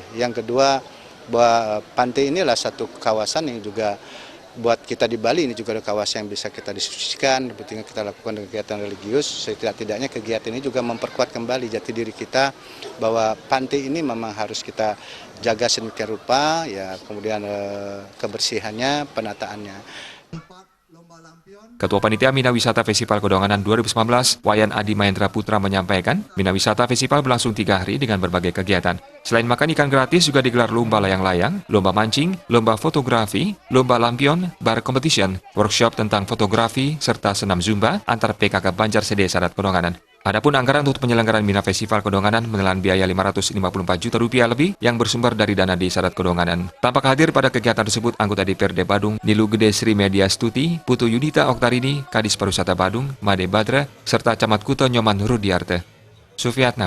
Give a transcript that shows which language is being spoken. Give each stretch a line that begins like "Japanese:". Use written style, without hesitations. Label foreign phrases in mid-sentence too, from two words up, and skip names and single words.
Indonesian: Yang kedua, bahwa pantai ini adalah satu kawasan yang juga buat kita di Bali ini juga ada kawasan yang bisa kita diskusikan, pentingnya kita lakukan kegiatan religius. Setidak-tidaknya kegiatan ini juga memperkuat kembali jati diri kita bahwa pantai ini memang harus kita jaga sedemikian rupa, ya, kemudian kebersihannya, penataannya. Ketua Panitia Mina Wisata Festival Kedonganan 2019, Wayan Adi Mahendra Putra menyampaikan, Mina Wisata Festival berlangsung 3 hari dengan berbagai kegiatan. Selain makan ikan gratis, juga digelar lomba layang-layang, lomba mancing, lomba fotografi, lomba lampion,
English: bar competition,
Indonesian: workshop tentang fotografi, serta senam zumba antar PKK Banjar Sedesa Adat Kedonganan. Adapun anggaran untuk penyelenggaraan Mina Festival Kedonganan menelan biaya Rp554 juta lebih yang bersumber dari dana Desa Adat Kedonganan. Tampak hadir pada kegiatan tersebut anggota DPRD Badung, Nilu Gede Sri Media Stuti, Putu Yudita Oktarini, Kadis Pariwisata Badung, Made Badra, serta Camat Kuto Nyoman Rudiarte. Sufiatna.